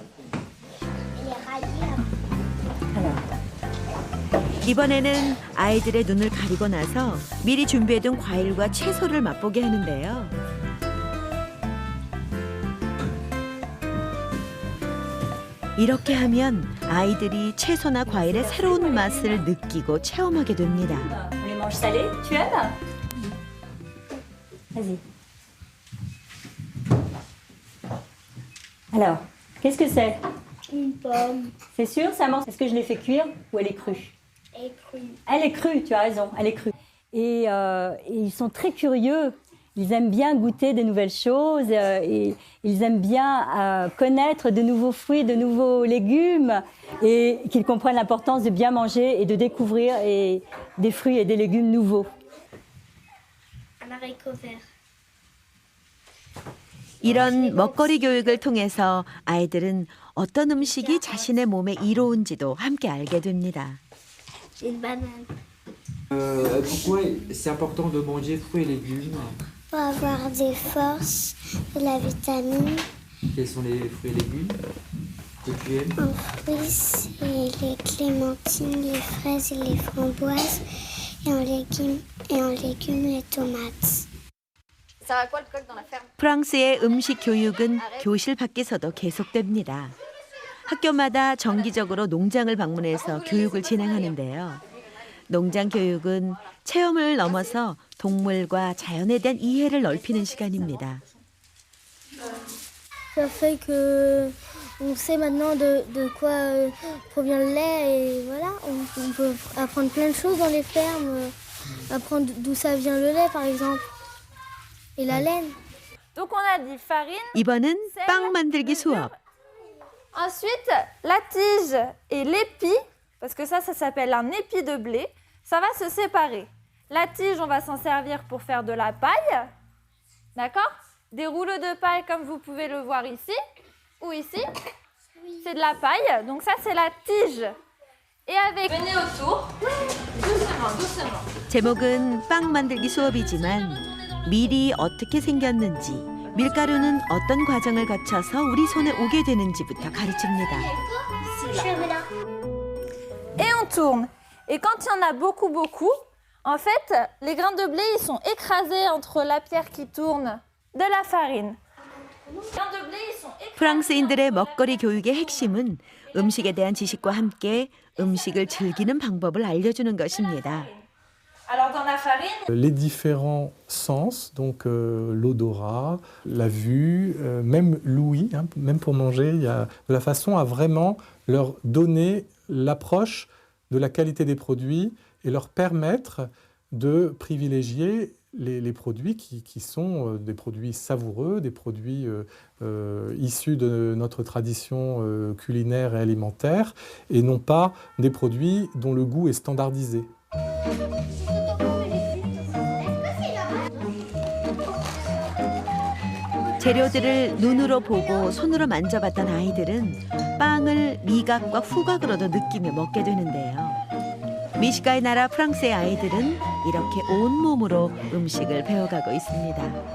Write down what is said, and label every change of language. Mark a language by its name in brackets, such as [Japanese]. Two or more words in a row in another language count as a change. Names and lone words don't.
[Korean] 이번에는 아이들의 눈을 가리고 나서 미리 준비해둔 과일과 채소를 맛보게 하는데요. 이렇게 하면 아이들이 채소나 과일의 새로운 맛을 느끼고 체험하게 됩니다. [French] Les manches salées, tu aimes? Vas-y. Alors, qu'est-ce que c'est? Une pomme C'est sûr, ça mange. Est-ce que je l'ai fait cuire ou elle est crue? et crue. Elle est crue, tu as raison, elle est crue. Et ils sont très curieux. Ils aiment bien goûter de nouvelles choses. Et ils aiment bien connaître de nouveaux fruits, de nouveaux légumes. Et qu'ils comprennent l'importance de bien manger et de découvrir des fruits et des légumes nouveaux. Un haricot vert. [Korean] 이런 먹거리 교육을 통해서 아이들은 어떤 음식이 자신의 몸에 이로운지도 함께 알게 됩니다. [French] Une banane. Pourquoi c'est important de manger fruits et légumes? Pour avoir des forces, de la vitamine. Quels sont les fruits et légumes que tu aimes? En fruits, c'est les clémentines, les fraises et les framboises. Et en légumes, les tomates. Ça va quoi le coq dans la ferme? [Korean] 프랑스의 음식 교육은 교실 밖에서도 계속됩니다. 학교마다 정기적으로 농장을 방문해서 교육을 진행하는데요. 농장 교육은 체험을 넘어서 동물과 자연에 대한 이해를 넓히는 시간입니다. [French] Ça fait que on sait maintenant de quoi provient le lait et voilà, on peut apprendre plein de choses dans les fermes, apprendre d'où ça vient le lait par exemple et la laine. Donc on a dit farine. [Korean] 이번은 빵 만들기 수업. [French] Ensuite, la tige et l'épi, parce que ça s'appelle un épi de blé, ça va se séparer. La tige, on va s'en servir pour faire de la paille, d'accord? Des rouleaux de paille comme vous pouvez le voir ici, ou ici, c'est de la paille, donc ça c'est la tige. Et avec... Venez autour, doucement, doucement. [Korean] 제목은 빵 만들기 수업이지만 밀이 어떻게 생겼는지, 밀가루는 어떤 과정을 거쳐서 우리 손에 오게 되는지부터 가르칩니다. [French] Et on tourne. Et quand il y en a beaucoup, en fait, les grains de blé, ils sont écrasés entre la pierre qui tourne de la farine. Les grains de blé, ils sont écrasés. [Korean] 프랑스인들의 먹거리 교육의 핵심은 음식에 대한 지식과 함께 음식을 즐기는 방법을 알려주는 것입니다. [French] Alors dans dans la farine. Les différents sens, donc l'odorat, la vue, même l'ouïe, hein, même pour manger, il y a de la façon à vraiment leur donner l'approche de la qualité des produits et leur permettre de privilégier les produits qui sont des produits savoureux, des produits issus de notre tradition culinaire et alimentaire, et non pas des produits dont le goût est standardisé. [Korean] 재료들을 눈으로 보고 손으로 만져봤던 아이들은 빵을 미각과 후각으로도 느끼며 먹게 되는데요. 미식가의 나라 프랑스의 아이들은 이렇게 온몸으로 음식을 배워가고 있습니다.